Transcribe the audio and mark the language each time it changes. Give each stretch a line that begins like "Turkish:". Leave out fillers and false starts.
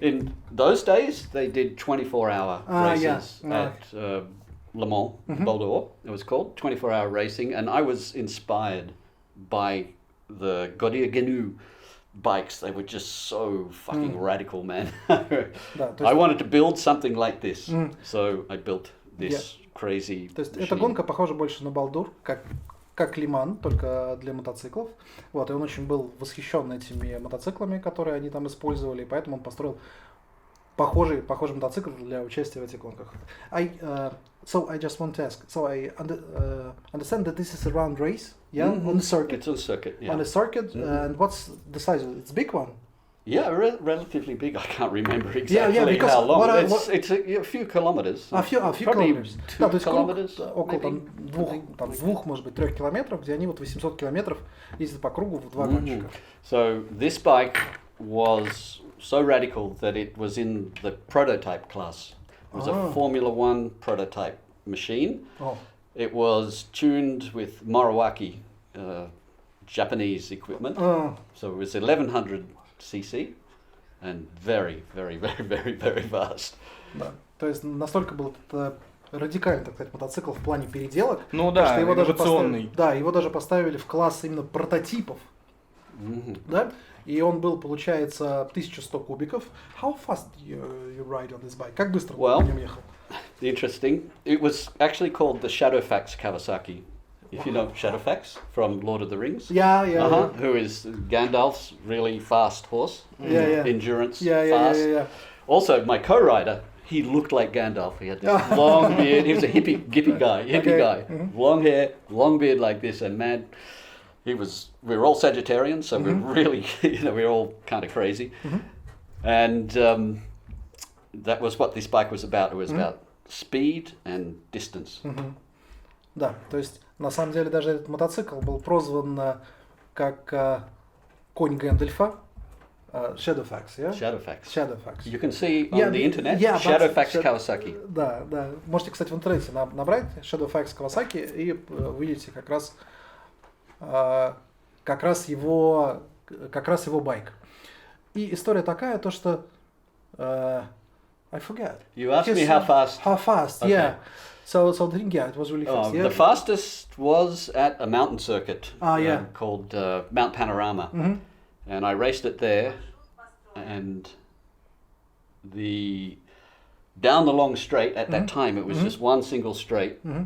English: In those days, they did 24-hour races at Le Mans, Boulder, it was called, 24-hour racing. And I was inspired by the Godia Gnu bikes. They were just so fucking radical, man. I wanted to build something like this. So I built this crazy
Russian: То есть
English: machine.
Russian: эта гонка похожа больше на Балдур, как Лиман, только для мотоциклов. Вот, и он очень был восхищен этими мотоциклами, которые они там использовали, и поэтому он построил похожий мотоцикл для участия в этих гонках.
English: So I just want to ask. So I understand that this is a round race, yeah, on the circuit. It's on circuit, yeah. On the circuit, and what's the size of it? It's a big one. Yeah, relatively big. I can't remember exactly how long. It's a few kilometers. A few kilometers. 2
Russian: то есть
English: kilometers.
Russian: Круг, около двух, может быть, 3 километров, где они вот 800 километров ездят по кругу в два гонщика.
English: So this bike was so radical that it was in the prototype class. It was a Formula One prototype machine. It was tuned with Moriwaki Japanese equipment. So it was 1100 cc and very, very, very, very, very fast.
Russian: Да. То есть настолько был радикальный, так сказать, мотоцикл в плане переделок, ну да, что его инновационный. его даже поставили в класс именно прототипов. Да? И он был, получается, 1100 кубиков.
English: How fast you ride on this bike?
Russian: Как быстро ты на нем ехал?
English: Interesting. It was actually called the Shadowfax Kawasaki. If you know Shadowfax from Lord of the Rings. Yeah. Who is Gandalf's really fast horse. Endurance, fast. Yeah. Also, my co-rider, he looked like Gandalf. He had this long beard. He was a hippie guy. Long hair, long beard like this, and man, we were all Sagittarians, so we're really, we're all kind of crazy. And that was what this bike was about. It was about speed and distance.
Russian: Да, то есть на самом деле даже этот мотоцикл был прозван как конь Гэндальфа.
English: Shadowfax, yeah? Shadowfax. You can see on the internet, Shadowfax Kawasaki.
Russian: Да. Можете, кстати, в интернете набрать Shadowfax Kawasaki и увидите как раз его байк. И история такая, то что
English: I forget. You asked me how fast. How fast? Okay. Yeah. So it was really fast. The fastest was at a mountain circuit called Mount Panorama, and I raced it there. And down the long straight at that time, it was just one single straight.